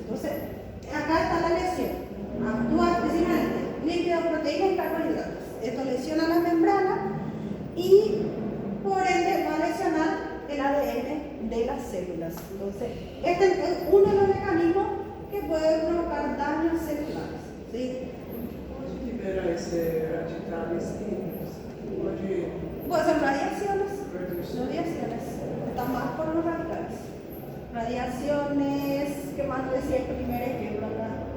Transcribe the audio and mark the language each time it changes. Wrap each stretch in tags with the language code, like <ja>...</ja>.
<es>Entonces, acá está la lesión. Actúa específicamente lípido, proteínas y carbohidratos. Esto lesiona la membrana y por ende va a lesionar el ADN de las células. Entonces, este es uno de los mecanismos que puede provocar daños celulares. ¿Sí?</es> <pt>Pode liberar esse radicais químicos? Pode.</pt> <es>Puede ser radiaciones. Radiaciones. Está más por los radicales. Radiaciones, ¿qué más decía el primer ejemplo acá?</es>